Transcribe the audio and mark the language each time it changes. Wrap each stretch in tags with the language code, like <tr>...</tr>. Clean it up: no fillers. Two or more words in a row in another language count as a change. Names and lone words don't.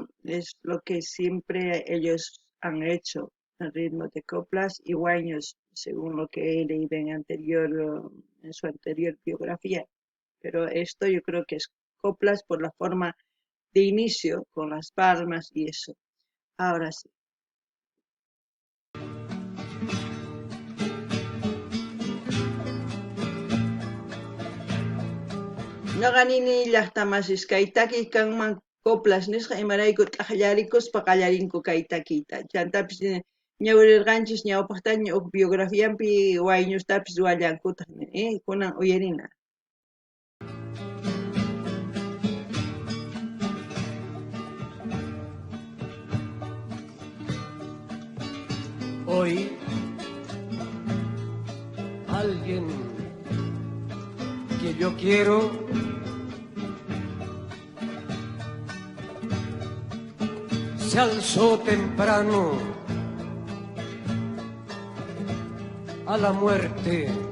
<es>Es lo que siempre ellos han hecho, el ritmo de coplas y guaños, según lo que he leído en su anterior biografía. Pero esto yo creo que es coplas por la forma de inicio, con las palmas y eso. Ahora sí.</es> <qu>Ñuqanini llaqtamasisqa kay takiy kanman coplas nisqa imarayku t'aqllarikuspa qallarinku kay takiyta. Chantapis ñawirirqanchis ñawpaqtaña huk biografianpi wayñustapis wallankutaq kunan uyarina.</qu> <es>Hoy alguien que yo quiero se alzó temprano a la muerte.</es>